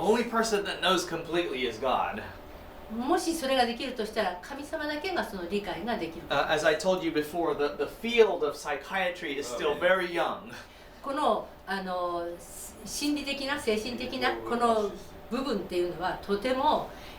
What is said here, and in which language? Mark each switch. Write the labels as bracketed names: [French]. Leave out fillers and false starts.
[English] Only person that knows completely is God. [Japanese] です。もしそれができるとしたら神様だけがその理解ができる。 [English] As I told you before, the field of psychiatry is still very young. [Japanese] この心理的な精神的なこの部分っていうのはとても